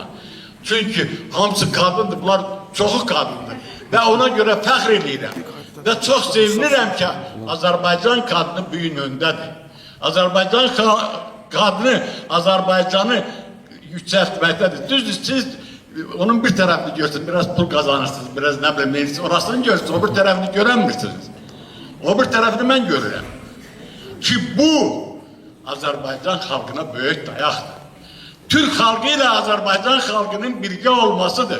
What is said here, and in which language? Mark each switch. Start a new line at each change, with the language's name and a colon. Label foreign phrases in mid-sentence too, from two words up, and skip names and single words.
Azerbaijani: Çünkü hamısı kadındır, bunlar çoxu kadındır. Ve ona göre fəxr edirəm.
Turkish: Ve çok sevinirəm ki, Azərbaycan kadını bu gün öndədir.
Azerbaijani: Azərbaycan kadını, Azərbaycanı yüksəltməkdədir.
Turkish: Düzdür, siz onun bir tarafını görürsünüz, biraz pul kazanırsınız, biraz ne bileyim, orasını görürsünüz, o bir tarafını göremirsiniz. O bir tarafını ben görürüm.
Azerbaijani: Ki bu Azərbaycan xalqına böyük dayaqdır.
Turkish: Türk halkı ile Azerbaycan halkının birge olmasıdır.